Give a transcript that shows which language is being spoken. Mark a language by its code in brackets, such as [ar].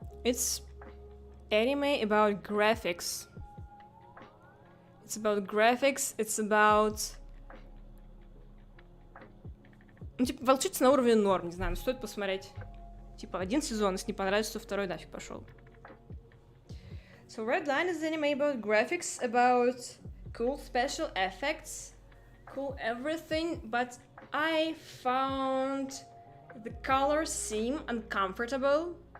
[en] It's anime about graphics. It's about graphics, it's about... [ru] Ну, типа, волчица на уровне норм, не знаю, но стоит посмотреть. Типа, один сезон, если не понравится, то второй нафиг пошел. [en] So Red Line is an anime about graphics, about cool special effects, cool everything, but I found the colors seem uncomfortable.